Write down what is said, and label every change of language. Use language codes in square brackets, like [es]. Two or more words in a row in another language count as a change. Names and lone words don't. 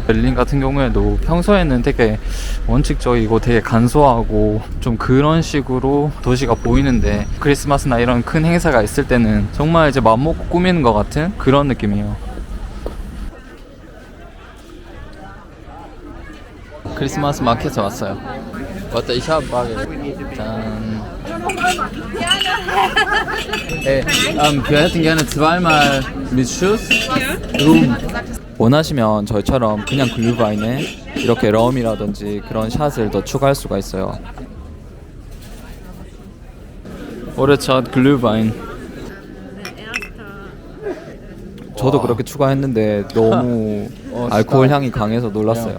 [ko] 베를린 같은 경우에도 평소에는 되게 원칙적이고 되게 간소하고 좀 그런 식으로 도시가 보이는데, 크리스마스나 이런 큰 행사가 있을 때는 정말 이제 맘먹고 꾸미는 것 같은 그런 느낌이에요. 크리스마스 마켓에 왔어요. 왔다 이 샵 짠. [de] wir hätten gerne zweimal mit Schuss rum. [ko] 원하시면 저희처럼 그냥 글루바인에 이렇게 럼이라든지 그런 샷을 더 추가할 수가 있어요. 올해 첫 글루바인. 저도 그렇게 추가했는데 너무 알코올 향이 강해서 놀랐어요.